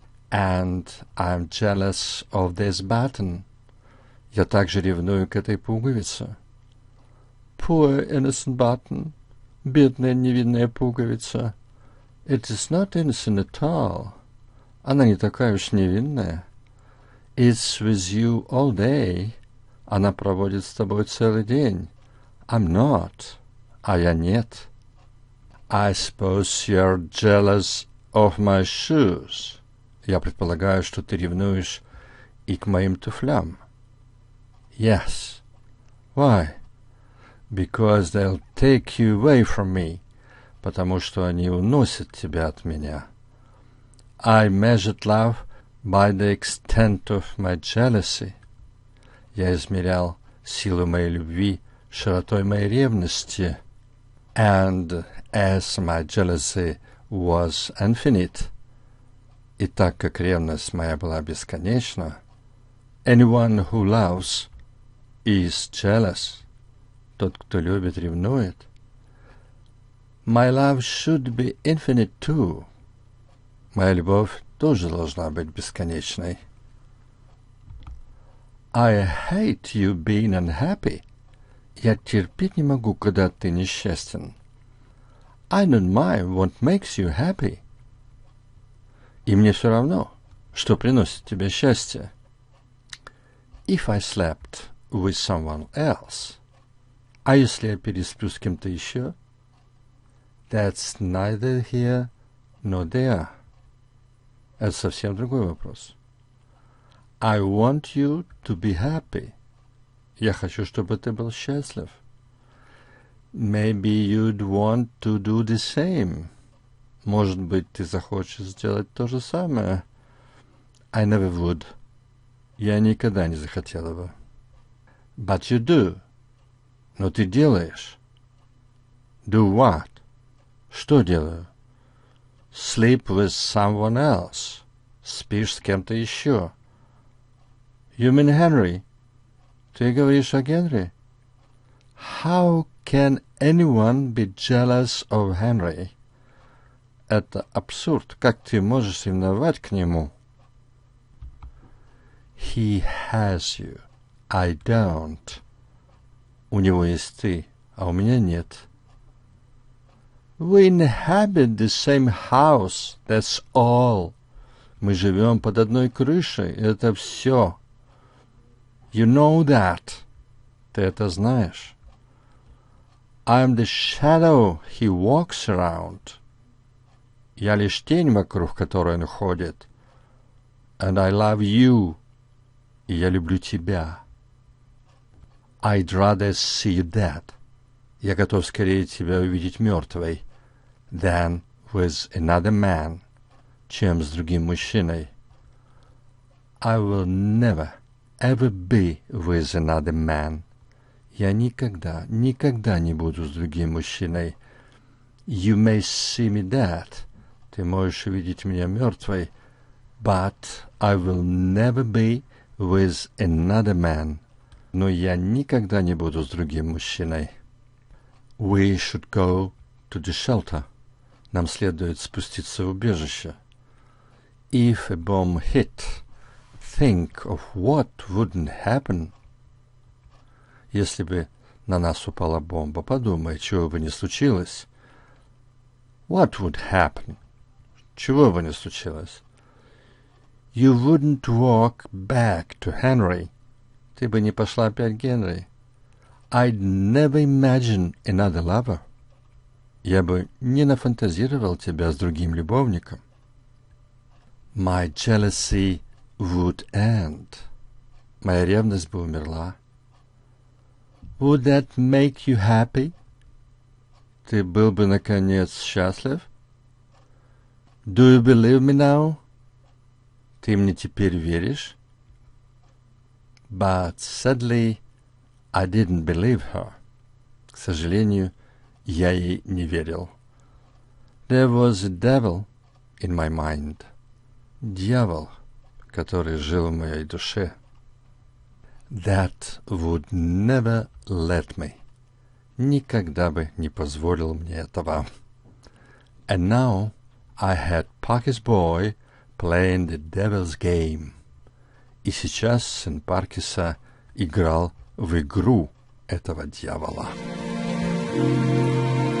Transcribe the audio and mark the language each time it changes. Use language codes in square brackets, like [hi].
[en] And I'm jealous of this button. [ru] Я также ревную к этой пуговице. [en] Poor innocent button. [ru] Бедная невинная пуговица. [en] It is not innocent at all. [ru] Она не такая уж невинная. [en] It's with you all day. [ru] Она проводит с тобой целый день. [en] I'm not. [ru] А я нет. [en] I suppose you're jealous of my shoes. [ru] Я предполагаю, что ты ревнуешь и к моим туфлям. [en] Yes. Why? Because they'll take you away from me. [ru] Потому что они уносят тебя от меня. [en] I measured love by the extent of my jealousy. [ru] Я измерял силу моей любви широтой моей ревности. [en] And as my jealousy was infinite, [ru] и так как ревность моя была бесконечна, [en] anyone who loves is jealous. [ru] Тот, кто любит, ревнует. [en] My love should be infinite too. [ru] Моя любовь тоже должна быть бесконечной. [en] I hate you being unhappy. [ru] Я терпеть не могу, когда ты несчастен. [en] I don't mind what makes you happy. [ru] И мне все равно, что приносит тебе счастье. [en] If I slept with someone else. [ru] А если я пересплю с кем-то еще? [en] That's neither here nor there. [ru] Это совсем другой вопрос. [en] I want you to be happy. [ru] Я хочу, чтобы ты был счастлив. [en] Maybe you'd want to do the same. [ru] Может быть, ты захочешь сделать то же самое. [en] I never would. [ru] Я никогда не захотела бы. [en] But you do. [ru] Но ты делаешь. [en] Do what? [ru] Что делаю? [en] Sleep with someone else. [ru] Спишь с кем-то еще. [en] You mean Henry? [ru] Ты говоришь о Генри? [en] How can anyone be jealous of Henry? [ru] Это абсурд. Как ты можешь ревновать к нему? [en] He has you. I don't. [ru] У него есть ты, а у меня нет. [en] We inhabit the same house. That's all. [ru] Мы живем под одной крышей. Это все. [en] You know that. [ru] Ты это знаешь. [en] I'm the shadow he walks around. [ru] Я лишь тень, вокруг которой он ходит. [en] And I love you. [ru] И я люблю тебя. [en] I'd rather see you dead. [ru] Я готов скорее тебя увидеть мертвой. [en] Than with another man. [ru] Чем с другим мужчиной. [en] I will never, ever be with another man. [ru] Я никогда, никогда не буду с другим мужчиной. [en] You may see me dead. [ru] Ты можешь увидеть меня мертвой. [en] But I will never be with another man. [ru] Но я никогда не буду с другим мужчиной. [en] We should go to the shelter. [ru] Нам следует спуститься в убежище. [en] If a bomb hit, think of what wouldn't happen. [ru] Если бы на нас упала бомба, подумай, чего бы не случилось. [en] What would happen? [ru] Чего бы не случилось? [en] You wouldn't walk back to Henry. [ru] Ты бы не пошла опять к Генри. [en] I'd never imagine another lover. [ru] Я бы не нафантазировал тебя с другим любовником. [en] My jealousy would end. [ru] Моя ревность бы умерла. [en] Would that make you happy? [ru] Ты был бы, наконец, счастлив? [en] Do you believe me now? [ru] Ты мне теперь веришь? [en] But sadly, I didn't believe her. [ru] К сожалению, я ей не верил. [en] There was a devil in my mind. [ru] Дьявол, который жил в моей душе. [en] That would never let me. [ru] Никогда бы не позволил мне этого. [en] And now I had Parker's boy playing the devil's game. [ru] И сейчас сын Паркиса играл в игру этого дьявола.